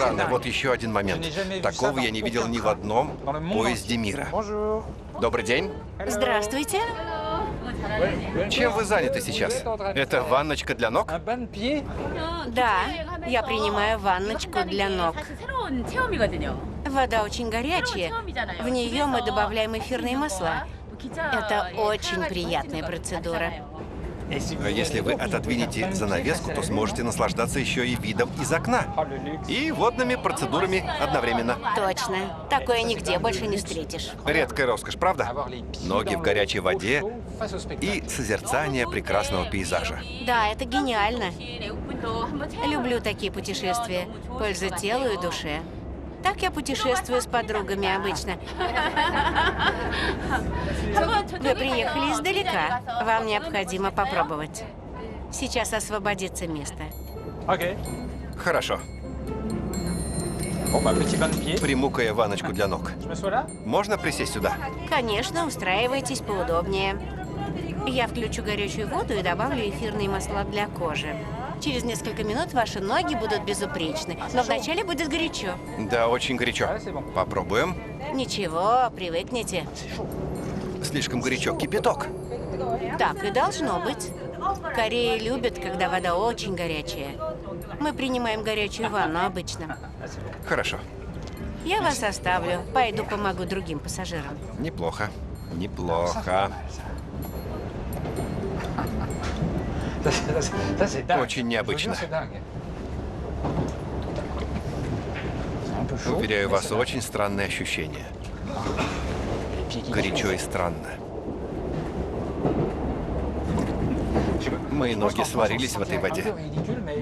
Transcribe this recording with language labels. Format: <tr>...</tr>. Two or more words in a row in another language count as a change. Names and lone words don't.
<ru>Странно,</ru> <fr>dingue.</fr> <ru>вот еще один момент. Такого я не видел ни в одном</ru> <fr>Dans le monde</fr> <ru>поезде</ru> <fr>entier.</fr> <ru>мира.</ru> <fr>Bonjour.</fr> <ru>Добрый день. Здравствуйте. Чем вы заняты сейчас? Это ванночка для ног?</ru> <fr>Un bain de pied?</fr> <ru>Да, я принимаю ванночку для ног. Вода очень горячая. В нее мы добавляем эфирные масла. Это очень приятная процедура.</ru> <fr>Et si</fr> <ru>А если вы отодвинете занавеску, то сможете наслаждаться еще и видом из окна.</ru> <fr>Oh, le luxe.</fr> <ru>И водными процедурами одновременно. Точно. Такое нигде больше не встретишь. Редкая роскошь, правда?</ru> <fr>Avoir les pieds</fr> <ru>Ноги</ru> <fr>dans</fr> <ru>в</ru> <fr>le-</fr> <ru>горячей воде</ru> <fr>au chaud face au spectacle.</fr> <ru>и созерцание прекрасного пейзажа. Да, это гениально. Люблю такие путешествия. Польза телу и душе. Так я путешествую с подругами обычно. Вы приехали издалека. Вам необходимо попробовать. Сейчас освободится место. Ok. Хорошо.</ru> <fr>Bon, bah, petit bain de pied.</fr> <ru>Приму-ка я ванночку для ног.</ru> <fr>Je me sois là?</fr> <ru>Можно присесть сюда? Конечно, устраивайтесь поудобнее. Я включу горячую воду и добавлю эфирные масла для кожи. Через несколько минут ваши ноги будут безупречны, но вначале будет горячо. Да, очень горячо. Попробуем. Ничего, привыкните. Слишком горячо. Кипяток. Так и должно быть. Корея любит, когда вода очень горячая. Мы принимаем горячую ванну обычно. Хорошо. Я вас оставлю. Пойду помогу другим пассажирам. Неплохо. Неплохо.</ru> <fr>Ça, c'est dingue.</fr> <ru>Очень необычно.</ru> <fr>Je vous jure, c'est dingue. C'est un peu chaud.</fr> <ru>Уверяю</ru> <fr>mais</fr> <ru>вас,</ru> <fr>c'est dingue.</fr> <ru>очень странное ощущение.</ru> <fr>Les pieds qui</fr> <ru>Горячо и</ru> <fr>glissent.</fr> <ru>странно.</ru> <fr>Je-</fr> <ru>Мои</ru> <fr>je pense</fr> <ru>ноги</ru> <fr>qu'en</fr> <ru>сварились</ru> <fr>France,</fr> <ru>в этой</ru> <fr>c'est un</fr> <ru>воде.</ru> <fr>peu ridicule, mais</fr>